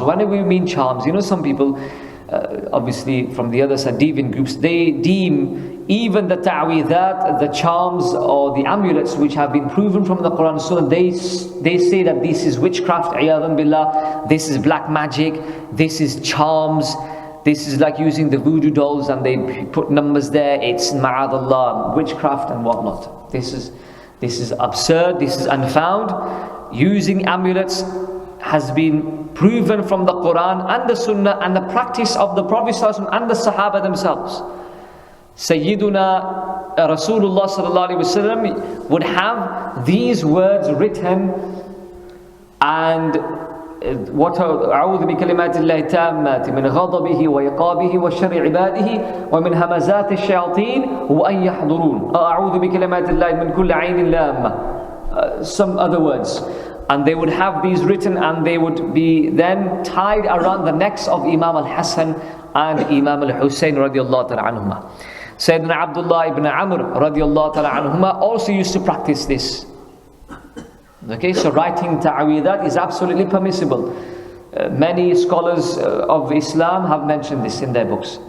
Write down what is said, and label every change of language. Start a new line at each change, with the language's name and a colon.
English: When do we mean charms? You know, some people, obviously from the other side, deviant groups, they deem even the ta'weedat, the charms or the amulets which have been proven from the Quran, so they say that this is witchcraft, iyadhan billah, this is black magic, this is charms, this is like using the voodoo dolls and they put numbers there, it's ma'adallah, witchcraft and whatnot. This is absurd, this is unfound. Using amulets has been proven from the Quran and the Sunnah and the practice of the Prophet ﷺ and the Sahaba themselves. Sayyiduna Rasulullah sallallahu alaihi wasallam would have these words written, and
Arabic: أعوذ بكلمات الله التامات من غضبه وعقابه وشر عباده ومن همزات الشياطين وأن يحضرون أعوذ بكلمات الله من كل عين لامة,
English: some other words. And they would have these written and they would be then tied around the necks of Imam al-Hasan and Imam al-Husayn radiallahu ta'ala anhuma. Sayyidina Abdullah ibn Amr radiallahu ta'ala anhuma also used to practice this. Okay, so writing ta'aweedat is absolutely permissible. Many scholars of Islam have mentioned this in their books.